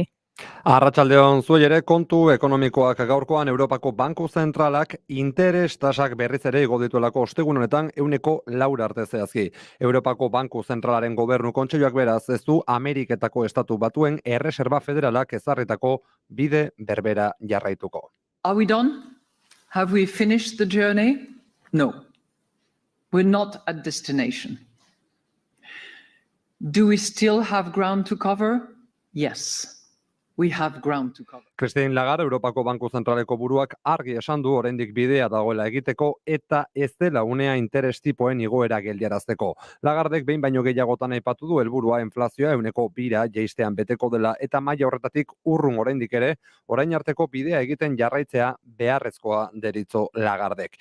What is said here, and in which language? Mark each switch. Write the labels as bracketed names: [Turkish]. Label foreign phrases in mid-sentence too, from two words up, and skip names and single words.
[Basque] Arratsaldeon, zuei ere kontu ekonomikoak gaurkoan Europako Banku Zentralak interes tasak berriz ere igo dituelako ostegun honetan 4% arte zehazki. Europako Banku Zentralaren Gobernu Kontseiluak beraz ez du Ameriketako Estatu Batuen Erreserba Federalak ezarritako bide berbera jarraituko. [English] Are we done? Have we finished the journey? No. We're not at destination. Do we still have ground to cover? Yes. We have ground to cover. [Basque] Christine Lagarde, Europako Banku Zentraleko buruak argi esan du oraindik bidea dagoela egiteko eta ez dela unea interes tipoen igoera geldiarazteko. Lagardek behin baino gehiagotan aipatu du helburua inflazioa 2% jaistean beteko dela eta maila horretatik urrun oraindik ere orain arteko bidea egiten jarraitzea beharrezkoa deritzo Lagardek.